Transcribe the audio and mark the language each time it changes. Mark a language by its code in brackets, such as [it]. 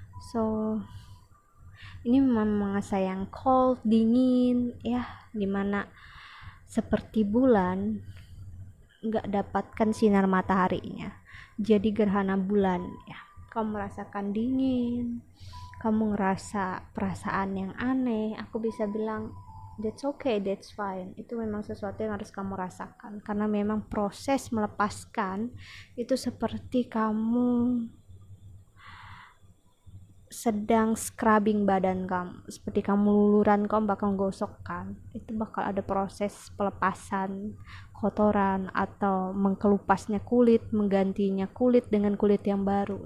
[id] So ini memang masa yang cold, dingin ya, dimana seperti bulan nggak dapatkan sinar mataharinya, jadi gerhana bulan ya. Kamu merasakan dingin, kamu ngerasa perasaan yang aneh. Aku bisa bilang [en] that's okay, that's fine. [id] Itu memang sesuatu yang harus kamu rasakan, karena memang proses melepaskan itu seperti kamu sedang scrubbing badan kamu, seperti kamu luluran, kamu bakal gosokkan, itu bakal ada proses pelepasan kotoran atau mengkelupasnya kulit, menggantinya kulit dengan kulit yang baru.